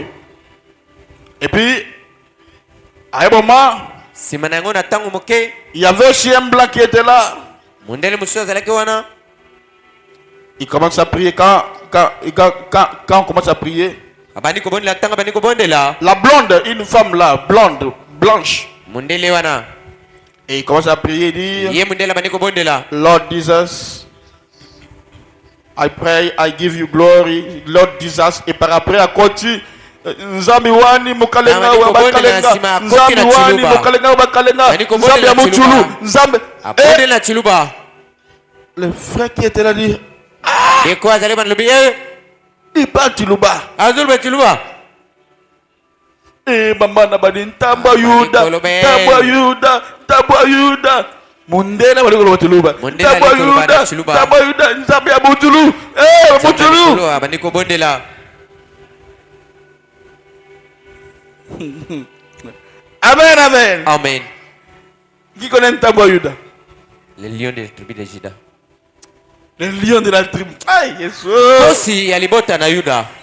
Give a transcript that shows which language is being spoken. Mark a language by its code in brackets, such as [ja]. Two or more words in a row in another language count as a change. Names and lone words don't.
[fr] Et puis, à un moment, il y avait aussi un blanc qui était là. Il commence à prier. Quand on commence à prier, la blonde, une femme là, blonde, blanche. Et il commence à prier et dire, [en] Lord Jesus, I pray, I give you glory, Lord Jesus. [fr] Et par après, à côté, [lua] Nzambi wani mukalenga wa bakalenga, Nzambi wani mukalenga wa bakalenga, Nzambi ya muchulu, Nzambi. [fr] Le frère qui était là dit, il parle Chiluba. [lua] Eh, maman nabadi tabwa Yuda. Mundela wali kwa Chiluba. Tabwa Yuda, Nzambi ya muchulu. Muchulu. Amen. Amen. [fr] Qui connaît Tabwa Yuda? Le lion de la tribu de Juda. Le lion de la tribu. Aïe, Jésus. Aussi, il y a les bottes à Yuda.